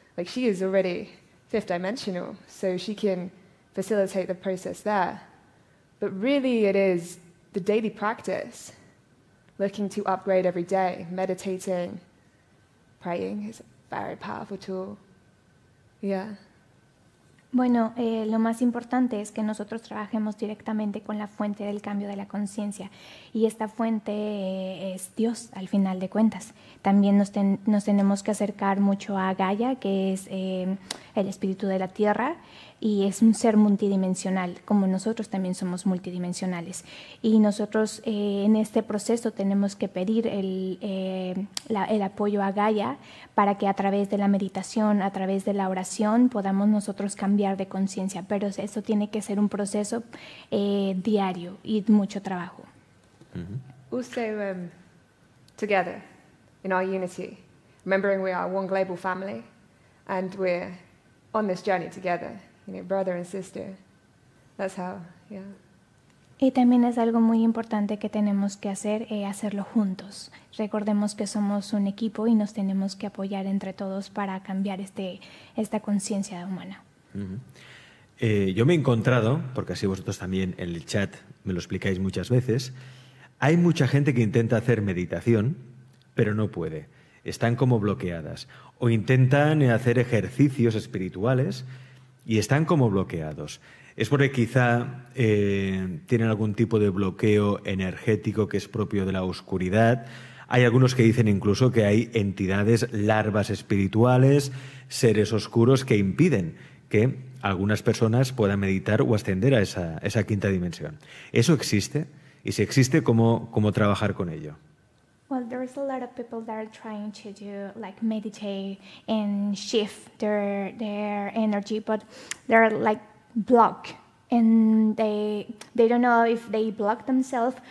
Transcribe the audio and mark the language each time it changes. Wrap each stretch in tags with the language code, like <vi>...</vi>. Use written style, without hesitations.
<en>Like she is already fifth dimensional, so she can facilitate the process there. But really it is the daily practice, looking to upgrade every day, meditating, praying is a very powerful tool. Yeah.</en> <es>Bueno, lo más importante es que nosotros trabajemos directamente con la fuente del cambio de la conciencia y esta fuente es Dios al final de cuentas. También nos tenemos que acercar mucho a Gaia, que es el espíritu de la tierra y es un ser multidimensional, como nosotros también somos multidimensionales. Y nosotros en este proceso tenemos que pedir el apoyo a Gaia para que a través de la meditación, a través de la oración, podamos nosotros cambiar de conciencia. Pero eso tiene que ser un proceso diario y mucho trabajo.</es> <en>Also, together in our unity, remembering we are one global family and we're on this journey together. You know, brother and sister. That's how, yeah.</en> <es>Y también es algo muy importante que tenemos que hacer, hacerlo juntos. Recordemos que somos un equipo y nos tenemos que apoyar entre todos para cambiar esta conciencia humana. Yo me he encontrado, porque así vosotros también en el chat me lo explicáis muchas veces, hay mucha gente que intenta hacer meditación, pero no puede. Están como bloqueadas. O intentan hacer ejercicios espirituales y están como bloqueados. Es porque quizá tienen algún tipo de bloqueo energético que es propio de la oscuridad. Hay algunos que dicen incluso que hay entidades, larvas espirituales, seres oscuros que impiden que algunas personas puedan meditar o ascender a esa quinta dimensión. ¿Eso existe? Y si existe, ¿cómo trabajar con ello?</es> <en>Well, there's a lot of people that are trying to do like meditate and shift their energy, but they're like blocked, and they don't know if they block themselves.</en>